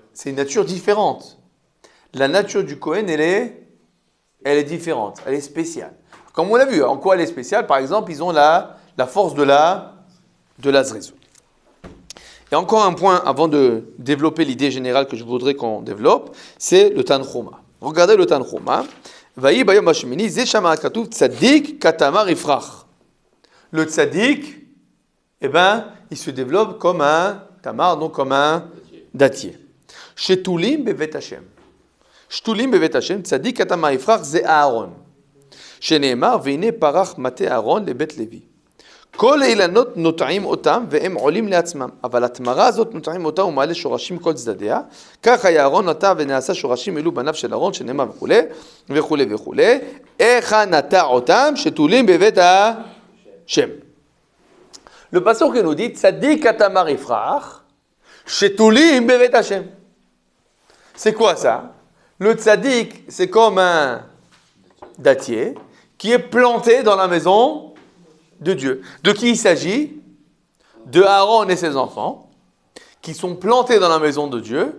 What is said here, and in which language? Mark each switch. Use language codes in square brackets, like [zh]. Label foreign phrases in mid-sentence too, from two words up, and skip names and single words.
[fr] C'est une nature différente. La nature du Kohen, elle est différente, elle est spéciale. Comme on l'a vu, en quoi elle est spéciale? Par exemple, ils ont la force de la zrizou. Et encore un point avant de développer l'idée générale que je voudrais qu'on développe, c'est le Tanchuma. Regardez le Tanchuma. [he] ויהי ביום השמיני זה שמה כתוב צדיק כתמר יפרח. [fr] Le tzadik, il se développe comme un tamar, donc comme un dattier. [he] שתולים בבית השם. שתולים בבית השם צדיק כתמר יפרח זה אהרן. שנאמר והנה פרח מטה אהרן לבית לוי. כל האילנות נוטעים אותם והם עולים לעצמם, אבל התמרה הזאת נוטעים אותה ומעלה שורשים כל צדדיה, כך היה אהרון נטע ונעשה שורשים אלו בניו של אהרון שנאמר וכולי וכולי וכולי, איך נטע אותם שתולים בבית השם. [fr] Le pasuk qui nous dit [he] צדיק כתמר יפרח שתולים בבית השם. [fr] C'est quoi ça? Le tzadik, c'est comme un dattier qui est planté dans la maison de Dieu. De qui il s'agit? De Aaron et ses enfants, qui sont plantés dans la maison de Dieu.